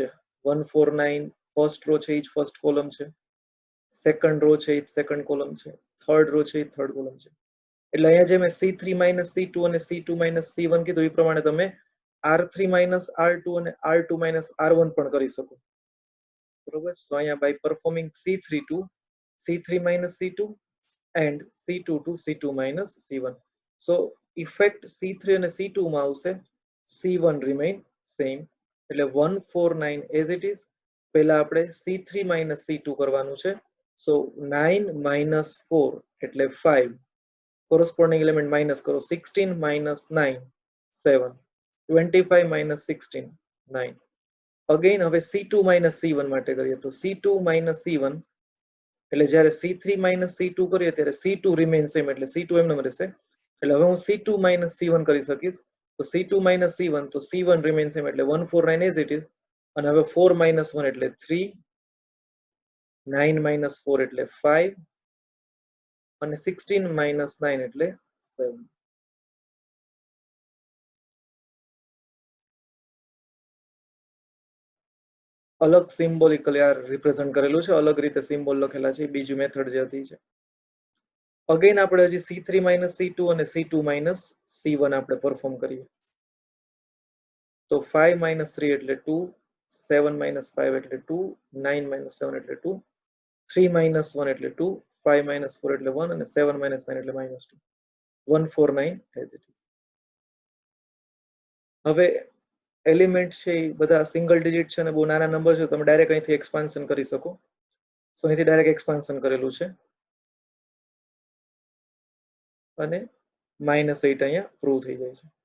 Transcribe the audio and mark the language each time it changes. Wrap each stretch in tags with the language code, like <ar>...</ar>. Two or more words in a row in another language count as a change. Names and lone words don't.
<gu>1 4 9</gu> <en>first row</en> <gu>છે એ જ</gu> <en>first column</en> <gu>છે,</gu> <en>second row</en> <gu>છે એ જ</gu> <en>second column</en> <gu>છે,</gu> <en>third row</en> <gu>છે એ</gu> <en>third column</en> <gu>છે. એટલે અહીંયા જે મેં C3 માઇનસ C2 અને C2 માઇનસ C1 કીધું એ પ્રમાણે તમે R3 માઇનસ R2 અને R2 માઇનસ R1 પણ કરી શકો, બરોબર.</gu> <en>સો અહીંયા by performing C3 to C3 minus C2 and C2 to C2 minus C1.</en> <gu>સો ઇફેક્ટ C3 અને C2 માં આવશે,</gu> <en>C1 remain same.</en> <gu>એટલે 149</gu> <en>as it is.</en> <gu>પહેલા આપણે C3 minus C2 કરવાનું છે. સો 9 minus 4 એટલે 5.</gu> <en>corresponding element minus</en> <gu>કરો, 16 minus 9 7, 25 minus 16 9. અગેન હવે C2 minus C1 માટે કરીએ તો C2 minus C1 એટલે જ્યારે C3 minus C2 કરીએ ત્યારે C2</gu> <en>remain same</en> <gu>એટલે C2 એમનેમ રહેશે. એટલે હવે હું C2 minus C1 કરી શકીશ, તો C2 minus C1 તો C1</gu> <en>remain same</en> <gu>એટલે 149</gu> <en>as it is.</en> <gu>અને હવે 4 minus 1 એટલે 3, 9 minus 4 એટલે 5 અને 16 minus 9 એટલે 7. અલગ સિમ્બોલિકલી આ રિપ્રેઝન્ટ કરેલું છે, અલગ રીતે સિમ્બોલ લખેલા છે, બીજી મેથડ જે હતી છે. અગેન આપણે હજી C3 minus C2 અને C2 minus C1 આપણે પરફોર્મ કરીએ તો 5 minus 3 એટલે 2, 7 minus 5 એટલે 2, 9 minus 7 એટલે 2, 3 minus 1 એટલે 2, 5 minus 4 એટલે 1 અને 7 minus 9 એટલે -2.</gu> <en>149 as it is.</en> <gu>હવે એલિમેન્ટ છે એ બધા</gu> <en>single digit</en> <gu>છે અને બહુ નાના નંબર છે, તમે ડાયરેક્ટ અહીંથી એક્સપાન્શન કરી શકો. સો અહીંથી</gu> <en>direct expansion</en> <gu>કરેલું છે અને -8 અહીંયા પ્રૂવ થઈ જાય છે.</gu>